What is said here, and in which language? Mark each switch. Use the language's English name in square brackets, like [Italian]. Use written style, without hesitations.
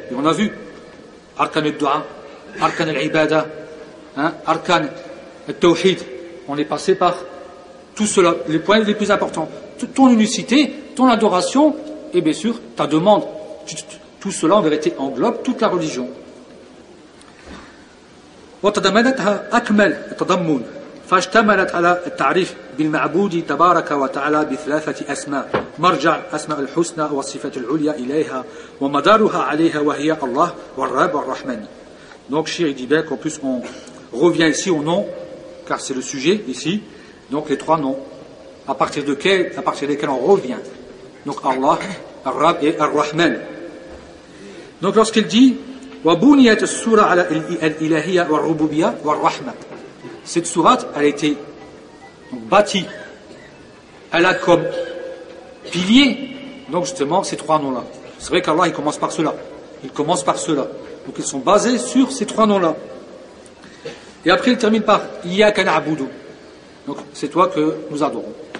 [French] Et on a vu arkan al-du'a, arkan al-ibada, hein, arkan al-tawhid. On est passé par tout cela, les points les plus importants. Ton unicité, ton adoration, et bien sûr, ta demande. Tout cela, en vérité, englobe toute la religion. [Arabic] Wa tadamanatha akmal tadammun. فاشتملت على التعريف بالمعبود تبارك وتعالى بثلاثة أسماء مرجع أسماء الحسنى وصفة العليا إليها ومدارها عليها وهي الله والرب والرحمن. [French] Donc Shir dit bien qu'en plus on revient ici au nom, car c'est le sujet ici, donc les trois noms à partir desquels on revient, donc Allah, Ar-Rab et Ar-Rahman. Donc lorsqu'il dit [Arabic] وبنيت السورة على الإلهية والربوبية والرحمة. [French] Cette sourate, elle a été bâtie. Elle a comme pilier, donc justement, ces trois noms-là. C'est vrai qu'Allah, il commence par cela. Il commence par cela. Donc, ils sont basés sur ces trois noms-là. Et après, il termine par « [Arabic] Iyaka na'budu [French] ». Donc, c'est toi que nous adorons.